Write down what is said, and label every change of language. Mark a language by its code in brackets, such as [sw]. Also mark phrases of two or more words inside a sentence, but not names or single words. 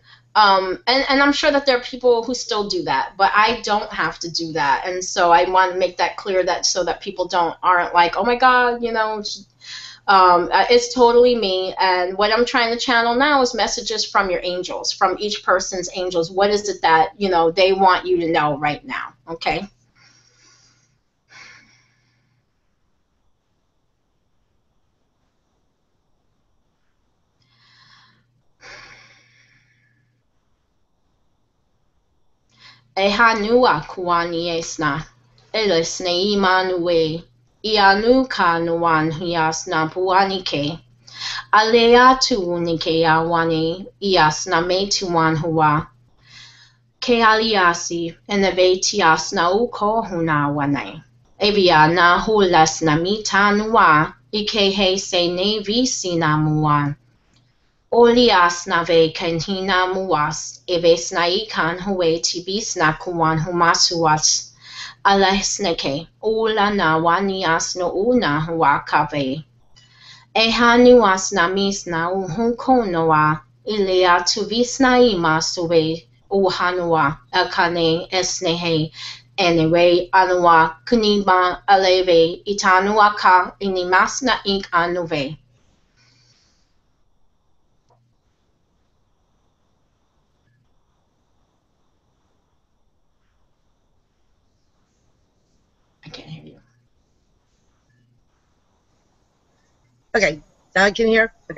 [en] And I'm sure that there are people who still do that, but I don't have to do that. And so I want to make that clear, that so that people aren't like, oh my God, it's totally me. And what I'm trying to channel now is messages from your angels, from each person's angels. What is it that, they want you to know right now? Okay. E hanua kuani esna. Elisne imanue. Ianu kanuan hiasna puanike. Alea tu nike awane. Iasna me tuan hua. Ke aliasi. Enevetiasna uko hunawane. Evia na hulas na mitanua. Ike he se ne visina muan. Olias nave kenhina muas, eves naikan hue tibis nakuan humasuas, alesneke, ula na wanias no una huakave. Ehanuas namis na uhukonoa, ilea tuvis naima suve uhanua, akane esnehe, anyway anua kunima aleve itanuaka inimas na ink anuve. I can't hear you. Okay. Now I can hear. Okay.